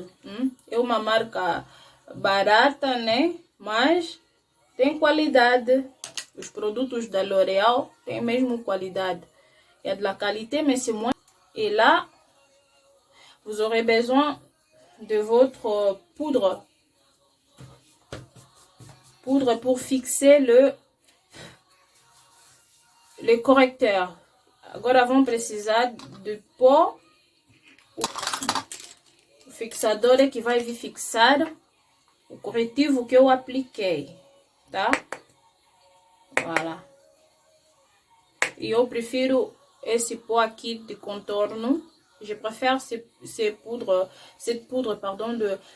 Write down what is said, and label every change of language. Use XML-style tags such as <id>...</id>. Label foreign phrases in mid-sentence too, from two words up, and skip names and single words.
<pt>É uma marca barata, né? Mas tem qualidade. Os produtos da L'Oréal têm mesmo qualidade.</pt> <fr>Il y a de la qualité, mais c'est moins. Et là, vous aurez besoin de votre poudre. Poudre pour fixer le correcteur.</fr> <pt>Agora vamos precisar de pó. O fixador é que vai vir fixar o corretivo que eu apliquei, tá?</pt> <fr>Voilà.</fr> <pt>E eu prefiro esse pó aqui de contorno.</pt> <fr>Je préfère cette poudre, pardon, de...</fr>